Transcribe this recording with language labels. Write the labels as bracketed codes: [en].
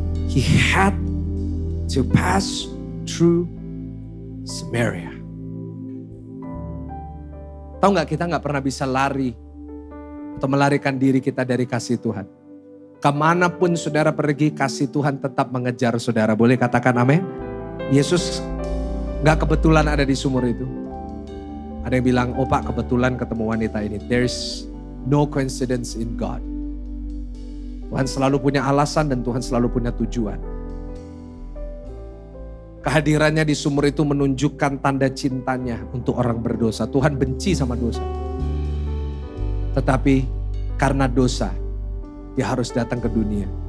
[en] He had to pass through Samaria. [id] Tahu nggak, kita nggak pernah bisa lari atau melarikan diri kita dari kasih Tuhan. Kemanapun saudara pergi, kasih Tuhan tetap mengejar saudara. Boleh katakan amin? Yesus nggak kebetulan ada di sumur itu. Ada yang bilang, oh Pak kebetulan ketemu wanita ini. [en] There's no coincidence in God. [id] Tuhan selalu punya alasan dan Tuhan selalu punya tujuan. Kehadirannya di sumur itu menunjukkan tanda cintanya untuk orang berdosa. Tuhan benci sama dosa. Tetapi karena dosa, dia harus datang ke dunia.